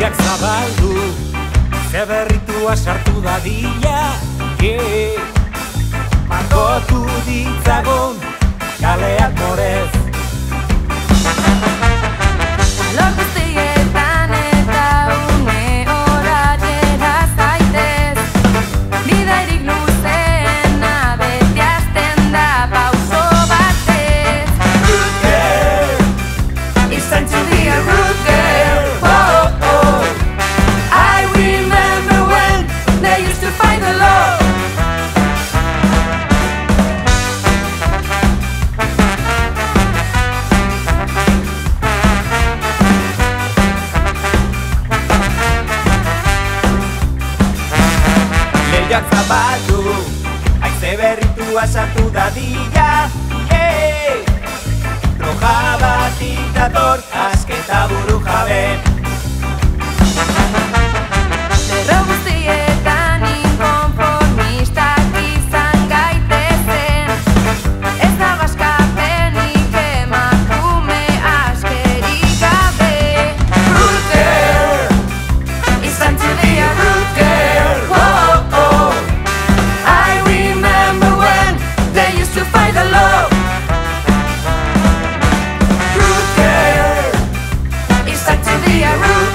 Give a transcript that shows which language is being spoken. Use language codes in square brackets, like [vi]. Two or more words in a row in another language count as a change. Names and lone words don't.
[eu] zabaldu, ze berritua sartu dadila, margotu ditzagun kaleak morez. Alor guztietan eta une horatera zaitez, bidairik luzeena beti hasten da pauso batez. [en] Root girl, It's time to be a root girl. Oh, oh. I remember when they used to fight the law. [eu] Lehiak zabaldu, haize berritua sartu dadila, roja batik dator, asketa buru jabe. Lerro guztietan inkonformistak izan gaitezen, ez da gaskapenik emakume askerik gabe. [en] Root girl, It's time to be a root girl. Oh, oh. I remember when they used to fight the law. root girl, It's time to be a root